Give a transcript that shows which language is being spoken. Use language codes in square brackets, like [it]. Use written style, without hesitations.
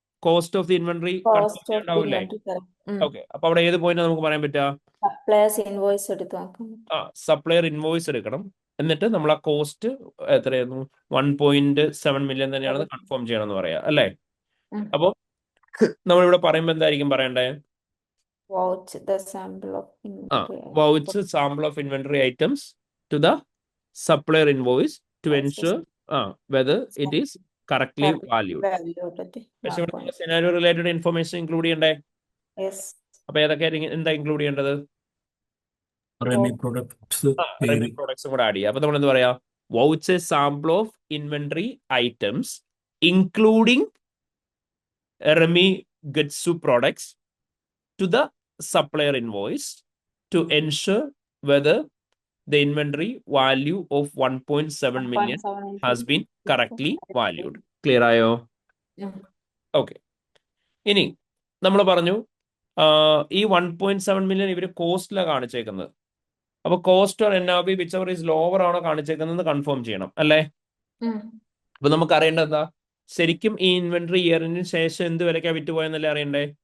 [ml] Cost of the inventory confirm ചെയ്യാനുണ്ടാവില്ലേ? Okay, അപ്പൊ അവിടെ ഏത് പോയിന്റ് നമുക്ക് പറയാൻ പറ്റുക? സപ്ലയേഴ്സ് ഇൻവോയ്സ് എടുത്ത് നോക്കാം. സപ്ലയർ ഇൻവോയ്സ് എടുക്കണം. എന്നിട്ട് നമ്മൾ ആ കോസ്റ്റ് എത്രയായിരുന്നു? 1.7 മില്യൺ തന്നെയാണെന്ന് കൺഫേം ചെയ്യണമെന്ന് പറയാം അല്ലേ? അപ്പൊ നമ്മളിവിടെ പറയുമ്പോൾ എന്തായിരിക്കും പറയണ്ടേ? [en] Vouch the sample of inventory. Vouch sample of inventory items to the supplier invoice to ensure whether it is correctly valued. [ml] പക്ഷെ ഇവിടെ നമ്മൾ സിനാരിയോ റിലേറ്റഡ് ഇൻഫർമേഷൻ ഇൻക്ലൂഡ് ചെയ്യണ്ടേ? അപ്പൊ ഏതൊക്കെ എന്താ ഇൻക്ലൂഡ് ചെയ്യേണ്ടത്? [en] Remy products. [ml] Remy products കൂടെ ആഡ് ചെയ്യാം. അപ്പൊ നമ്മൾ എന്ത് പറയാ? [en] vouch a sample of inventory items, including Remy Gutsu products, to the supplier invoice to ensure whether the inventory value of 1.7 million 1.7 has been correctly valued. [ml] Clear ആയോ? Okay. ഇനി നമ്മൾ പറഞ്ഞു ഈ 1.7 മില്യൺ ഇവർ കോസ്റ്റിലാണ് കാണിച്ചേക്കുന്നത്. അപ്പൊ [en] cost or NRV whichever is lower [ml] ആണോ കാണിച്ചേക്കുന്നത് confirm ചെയ്യണം അല്ലേ? അപ്പൊ നമുക്ക് അറിയേണ്ടത് എന്താ? ശരിക്കും ഈ ഇൻവെന്ററി ഇയറിന് ശേഷം എന്ത് വിലക്കാ വിറ്റുപോയെന്നല്ലേ അറിയണ്ടേ?